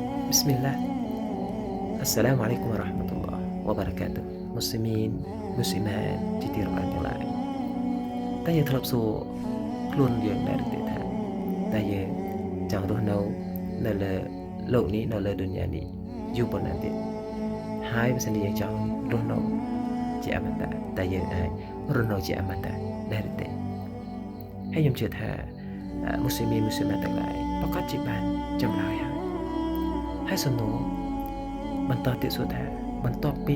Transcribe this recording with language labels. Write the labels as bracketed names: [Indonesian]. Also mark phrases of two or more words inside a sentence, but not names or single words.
[Arabic] بسم الله السلام عليكم ورحمة الله وبركاته مسلمين مسلمات [Khmer] ជាទីរាប់អានទាំងឡាយតែយើងធ្លាប់សួរខ្លួនយើងដែរទេថាតើយើងចង់រស់នៅលើលោកនេះនៅលើឌុនយ៉ានេះយូរប៉ុណ្ណាទៀតហើយបើសិនជាយើងចង់រស់នៅ ជាអមតៈតើយើងអាចរស់នៅជាអមតៈដែរទេហើយខ្ញុំជឿថាមុស្លីមទាំងឡាយប្រកាសជាបានចម្លើយហើយសំណួរបន្តទៀតសួរថាបន្ទាប់ពី